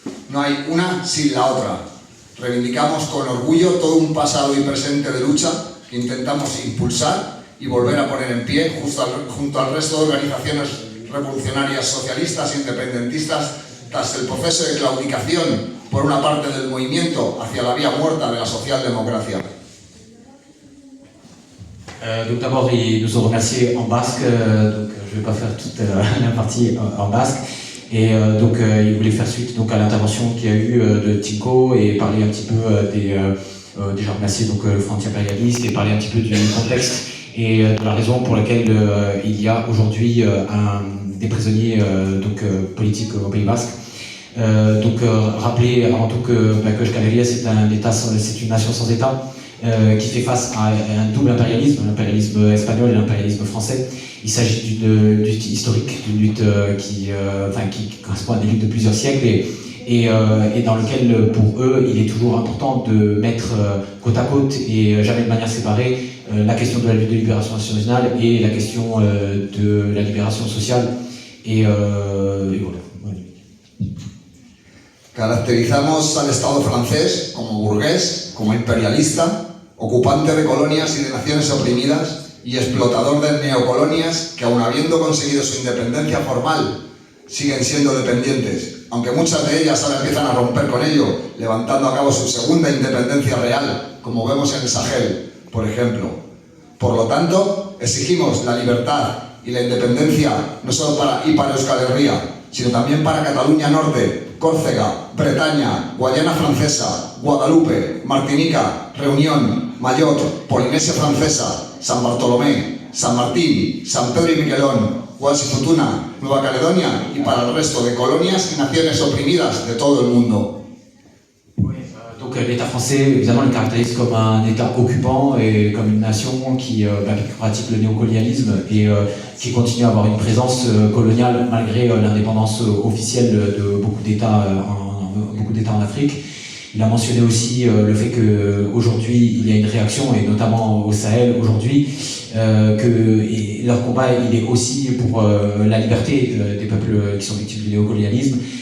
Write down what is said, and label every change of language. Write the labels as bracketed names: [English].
[Spanish] No hay una sin la otra. Reivindicamos con orgullo todo un pasado y presente de lucha que intentamos impulsar y volver a poner en pie junto al resto de organizaciones revolucionarias socialistas e independentistas tras el proceso de claudicación por una parte del movimiento hacia la vía muerta de la socialdemocracia. [French] Donc d'abord, il nous ont remercié en basque, donc je ne vais pas faire toute la partie en basque. Et donc il voulait faire suite donc, à l'intervention qu'il y a eu de Tinko et parler un petit peu déjà remercier donc, le Front Anti-Impérialiste et parler un petit peu du contexte et de la raison pour laquelle il y a aujourd'hui des prisonniers politiques au Pays Basque. Donc rappeler avant tout que Euskal Herria c'est une nation sans État qui fait face à un double impérialisme, l'impérialisme espagnol et l'impérialisme français. Il s'agit d'une lutte historique, d'une lutte qui correspond à des luttes de plusieurs siècles et dans lequel, pour eux, il est toujours important de mettre côte à côte et jamais de manière séparée la question de la lutte de libération nationale et la question de la libération sociale. Et voilà. [Spanish] Caracterizamos al Estado francés como burgués, como imperialista, ocupante de colonias y de naciones oprimidas y explotador de neocolonias que, aun habiendo conseguido su independencia formal, siguen siendo dependientes, aunque muchas de ellas ahora empiezan a romper con ello, levantando a cabo su segunda independencia real, como vemos en el Sahel, por ejemplo. Por lo tanto, exigimos la libertad y la independencia no solo para Euskal Herria, sino también para Cataluña Norte, Córcega, Bretaña, Guayana Francesa, Guadalupe, Martinica, Reunión, Mayotte, Polinesia Francesa, San Bartolomé, San Martín, San Pedro y Miquelón, Wallis y Futuna, Nueva Caledonia y para el resto de colonias y naciones oprimidas de todo el mundo. [French] Donc l'État français, évidemment, le caractérise comme un État occupant et comme une nation qui pratique le néocolonialisme et qui continue à avoir une présence coloniale malgré l'indépendance officielle de beaucoup d'États en Afrique. Il a mentionné aussi le fait qu'aujourd'hui il y a une réaction, et notamment au Sahel aujourd'hui, que leur combat il est aussi pour la liberté des peuples qui sont victimes du néocolonialisme.